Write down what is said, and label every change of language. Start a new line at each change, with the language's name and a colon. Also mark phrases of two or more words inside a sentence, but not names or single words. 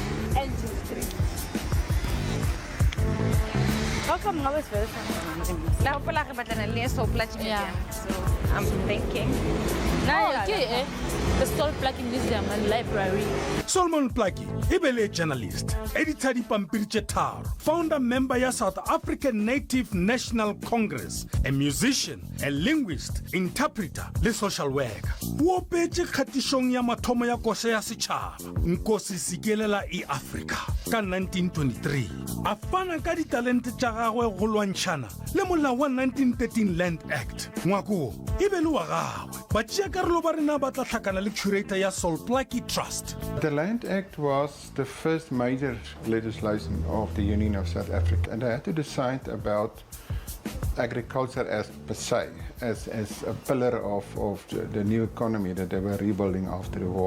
English: Angel Street. How come now it's very Yeah. So I'm thinking. Oh, okay, the Salt Plaque Museum and Library.
Northern Sotho: Solomon Plaatje, ibele
English: journalist, editor
Northern Sotho: di pampiri tše tharo,
English: founder member ya South African Native National Congress, a musician, a linguist, interpreter, le social worker.
Northern Sotho: O opetše kgatišong ya mathomo ya koša ya setšhaba, Nkosi Sikelel' i-Africa, ka 1923. A fana ka ditalente tša gagwe go lwantšhana le molao wa 1913 Land Act. Ngwako, e be le wa gagwe. Batšeakarolo ba rena ba tla tlhakana le curator ya Salt Plaatje Trust.
English: The Land Act was the first major legislation of the Union of South Africa, and they had to decide about agriculture as per se, as a pillar of the new economy that they were rebuilding after the war.